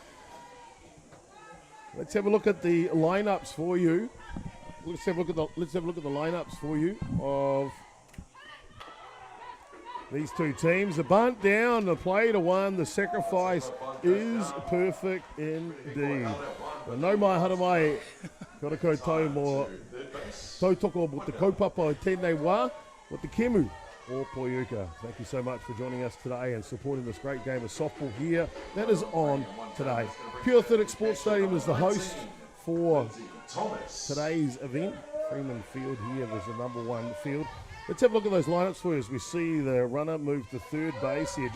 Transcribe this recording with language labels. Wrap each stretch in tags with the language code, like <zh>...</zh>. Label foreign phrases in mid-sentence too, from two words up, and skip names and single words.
<en>Let's have a look at the lineups for you. Let's have a look at the lineups for you of these two teams. The bunt down, the play to one, the sacrifice is perfect indeed.</en> <mi>No mai hara mai, kora koutou mō tautoko mo te kaupapa o tēnei wā, o te kemu o Poiuka.</mi> <en>Thank you so much for joining us today and supporting this great game of softball here that is on today. Pure Athletic Sports Stadium is the host for today's event. Freeman Field here is the number one field. Let's have a look at those lineups for you as we see the runner move to third base here.</en>